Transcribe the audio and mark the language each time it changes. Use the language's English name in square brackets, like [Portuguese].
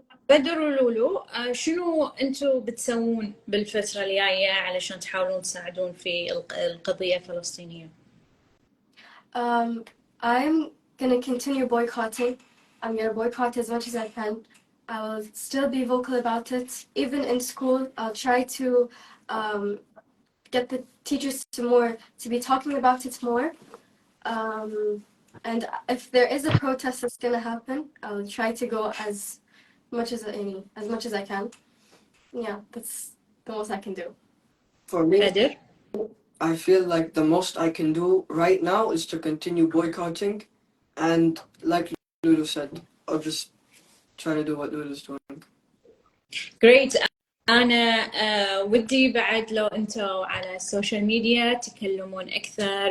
[Arabic] بدر ولولو، شنو انتم بتسوون بالفترة الجاية علشان تحاولون تساعدون في القضية الفلسطينية؟ [English] I'm gonna continue boycotting. I'm gonna boycott as much as I can. I will still be vocal about it. Even in school, I'll try to get the teachers to be talking about it more. And if there is a protest that's gonna happen, I'll try to go as much as I can. Yeah, that's the most I can do. for me, [Arabic] بدر. [English] I feel like the most I can do right now is to continue boycotting, and like Lulu said, I'll just try to do what Lulu's doing. Great. [Arabic] أنا ودي بعد لو أنتوا على السوشيال ميديا تكلمون أكثر.